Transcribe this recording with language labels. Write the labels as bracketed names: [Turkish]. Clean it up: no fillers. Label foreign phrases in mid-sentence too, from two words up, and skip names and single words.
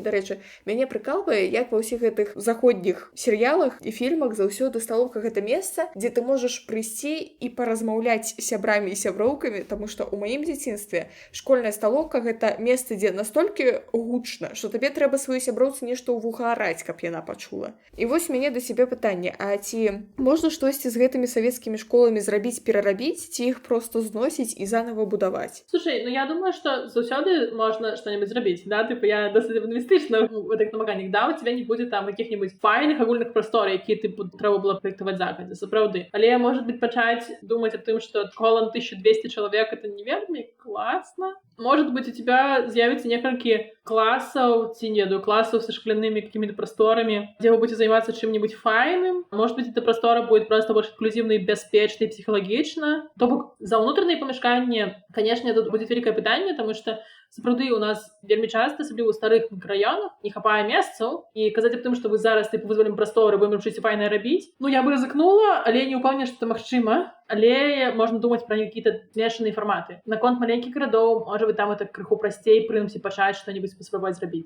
[Belarusian] Дарэчы, мяне прыкалвае, як ва ўсіх гэтых заходніх серыялах і фільмах заўсёды сталоўка гэта месца, дзе ты можаш прыйсці і паразмаўляць з сябрамі і сяброўкамі, таму што ў маім дзяцінстве школьная сталоўка гэта месца, дзе настолькі гучна, што табе трэба сваёй сяброўцы нешта ў вуха араць, каб яна пачула. І вось мяне да сябе пытанне, а ці можна штосьці з гэтымі савецкімі школамі зрабіць, перарабіць, ці іх проста зносіць і заново будаваць? [Russian] Слушай, ну я думаю, что [Belarusian] заўсёды можно что-нибудь зрабіць, да, типа я досыць аптымістычна в этих намаганнях, да, [Russian] у тебя не будет там каких-нибудь [Belarusian] файных агульных прастораў, якія ты трэба было праектаваць загадзя, сапраўды. Але, [Russian] может быть, [Belarusian] пачаць думаць аб тым, што школа на 1200 чалавек это не вельмі класна. [Russian] Может быть, у тебя з'явіцца некалькі классаў, ці не ведаю, классаў са шклянымі какими-то просторамі, где вы будете заниматься чем-нибудь файным. Может быть, эта простора будет просто больше инклюзивной, [Belarusian] бяспечнай, психологічна. То бок за ўнутраныя памяшканні, [Russian] конечно, тут будет великое [Belarusian] пытанне, потому что сапраўды у нас вельмі часта, асабліва ў старых мікрараёнах, не хапае месцаў, і казаць аб тым, што вы зараз тыпу вызвалім прасторы, будем ручыць файнае рабіць. [Russian] Ну, я бы [Belarusian] рызыкнула, але не ўпэўнена, што это магчыма. Але можна думаць пра какие-то змешаныя фарматы. Наконт маленькіх гарадоў, можа быть, там это крыху прасцей, прынамсі пачаць што-небудзь паспрабаваць зрабіць.